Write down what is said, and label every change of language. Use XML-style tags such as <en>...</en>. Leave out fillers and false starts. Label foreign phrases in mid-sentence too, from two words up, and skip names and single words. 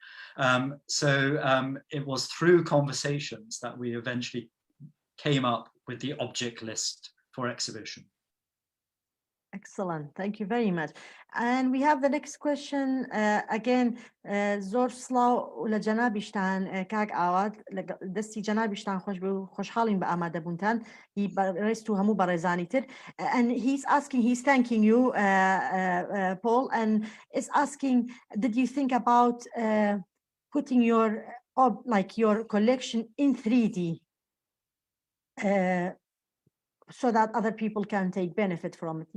<en>It was through conversations that we eventually came up with the object list for exhibition. Excellent, thank you very much. And we have the next question again.</en> <ckb>زۆر سڵاو لە جەنابیشتان کاک ئاوات دەستی جەنابیشتان خۆش بێ و خۆشحاڵین بە ئامادەبوونتان هی بەڕێست و هەموو بەڕێزانی تر.</ckb> <en>And he's thanking you Paul, and is asking, did you think about putting your collection in 3D so that other people can take benefit from it?</en>